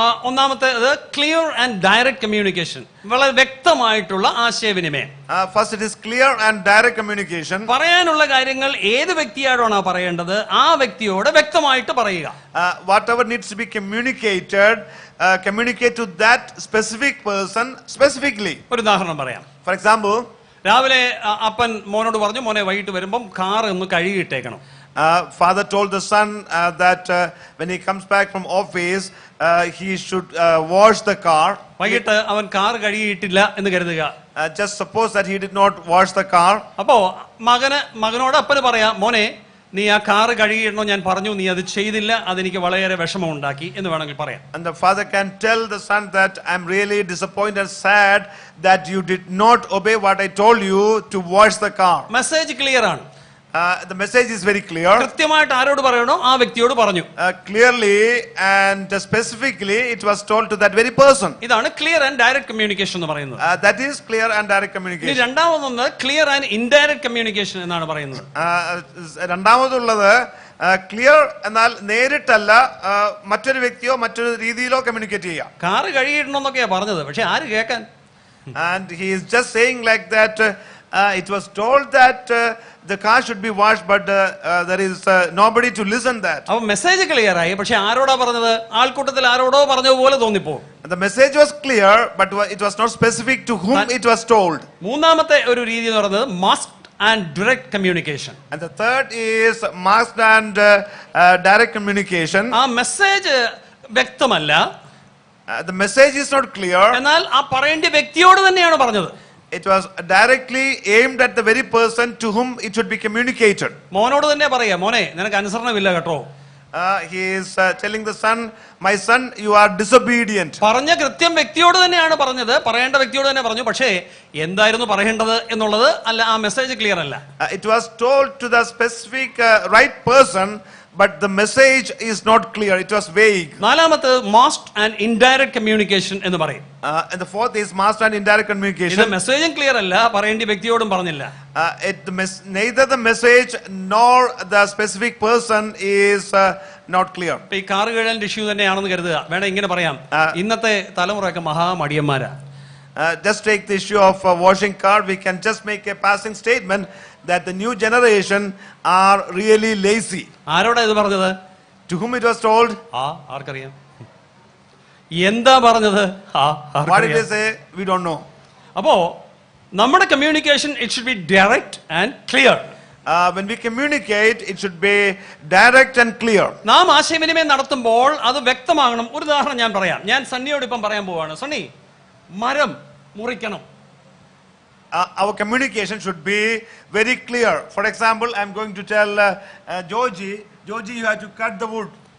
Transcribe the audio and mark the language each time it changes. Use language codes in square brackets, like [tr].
[ml] ഒന്നാമത്തേത് clear and direct communication, വളരെ വ്യക്തമായിട്ടുള്ള ആശയവിനിമയം. [en] First it is clear and direct communication. [ml] പറയാനുള്ള കാര്യങ്ങൾ ഏത് വ്യക്തിയോടാണോ പറയേണ്ടത് ആ വ്യക്തിയോട് വ്യക്തമായിട്ട് പറയുക. [en] Whatever needs to be communicated, communicate to that specific person specifically. [ml] ഒരു ഉദാഹരണം പറയാം. [en] For example, [ml] രാവിലെ അപ്പൻ മോനോട് പറഞ്ഞു, മോനെ വൈകിട്ട് വരുമ്പം കാർ ഒന്ന് കഴുകിയിട്ടേക്കണം. [en] Father told the son that when he comes back from office, he should wash the car. [ml] വൈകിട്ട് അവൻ കാർ കഴുകിയിട്ടില്ല എന്ന് കരുതുക. [en] Just suppose that he did not wash the car. [ml] അപ്പോ മകനോട് അപ്പന് പറയാം, മോനെ നീ ആ കാർ കഴുകിയിടണോ, ഞാൻ പറഞ്ഞു നീ അത് ചെയ്തില്ല, അതെനിക്ക് വളരെ വിഷമം ഉണ്ടാക്കി എന്ന് വേണമെങ്കിൽ പറയാം. [en] And the father can tell the son that I'm really disappointed and sad that you did not obey what I told you to wash the car. [ml] Message clear ആണ്. [en] The message is very clear. [ml] കൃത്യമായിട്ട് ആരോട് പറയണോ ആ വ്യക്തിയോട് പറഞ്ഞു. [en] Clearly and specifically it was told to that very person. [ml] ഇതാണ് clear and direct communication എന്ന് പറയുന്നത്. [en] That is clear and direct communication. [ml] രണ്ടാമതൊന്ന് clear and indirect communication എന്നാണ് പറയുന്നത്. രണ്ടാമതുള്ളത് ക്ലിയർ എന്നാൽ നേരിട്ടല്ല, മറ്റൊരു വ്യക്തിയോ മറ്റൊരു രീതിയിലോ കമ്മ്യൂണിക്കേറ്റ് ചെയ്യാം. കാറ് കഴുകിയിടണമെന്നൊക്കെയാ പറഞ്ഞത്, പക്ഷെ ആര് കേൾക്കാൻ? [en] And he is just saying like that. It was told that the car should be washed, but there is nobody to listen that. [ml] അപ്പോൾ മെസ്സേജ് ക്ലിയർ ആയി, പക്ഷെ ആരോടാ പറഞ്ഞത്? ആൾക്കൂട്ടത്തിൽ ആരോടോ പറഞ്ഞതുപോലെ തോന്നിപ്പോ. [en] The message was clear, but it was not specific to whom it was told. [ml] മൂന്നാമത്തെ ഒരു രീതി എന്ന് പറയുന്നത് masked and direct communication. [en] And the third is masked and direct communication. [ml] ആ മെസ്സേജ് വ്യക്തമല്ല, [en] the message is not clear. [ml] എന്നാൽ ആ പറയേണ്ട വ്യക്തിയോട് തന്നെയാണ് പറഞ്ഞത്. [en] It was directly aimed at the very person to whom it should be communicated. [ml] മോനോട് തന്നെ പറയാ, മോനെ നിനക്ക് അനുസരണമില്ല കേട്ടോ. [en] He is telling the son, my son, you are disobedient. [ml] പറഞ്ഞ കൃത്യം വ്യക്തിയോട് തന്നെയാണ് പറഞ്ഞത്, പറയേണ്ട വ്യക്തിയോട് തന്നെ പറഞ്ഞു. പക്ഷേ എന്തായിരുന്നു പറയേണ്ടത് എന്നുള്ളത് അല്ല, ആ മെസ്സേജ് ക്ലിയർ അല്ല. [en] It was told to the specific right person, but the message is not clear. It was vague. [ml] നാലാമത്തെ masked and indirect communication എന്ന് പറയും. [en] And the fourth is masked and indirect communication. [ml] ഇത് മെസ്സേജും clear അല്ല, പറയേണ്ട വ്യക്തിയോടും പറഞ്ഞില്ല. [en] Neither the message nor the specific person is not clear. [ml] ഈ car കഴുകലിന്റെ issue തന്നെയാണെന്ന് കരുതുക. വേണം ഇങ്ങനെ പറയാം, ഇന്നത്തെ തലമുറയൊക്കെ മഹാമടിയന്മാരാ. [en] Just take the issue of washing car. We can just make a passing statement that the new generation are really lazy. [ml] ആരോടാ ഇത് പറഞ്ഞത്? [en] To whom it was told? [ml] ആർക്കറിയാം? എന്താ പറഞ്ഞത്? [en] What did they say? We don't know. [ml] അപ്പോ നമ്മുടെ [en] Communication it should be direct and clear. When we communicate, it should be direct and clear. [ml] നാം ആശയവിനിമയം നടത്തുമ്പോൾ അത് വ്യക്തമാകണം. ഒരു ഉദാഹരണം ഞാൻ പറയാം. ഞാൻ സണ്ണിയോട് ഇപ്പം പറയാൻ പോവാണ്, സണ്ണി മരം മുറിക്കണം. [en] Our communication should be very clear. For example, I am going to tell Georgie, you have to cut the wood.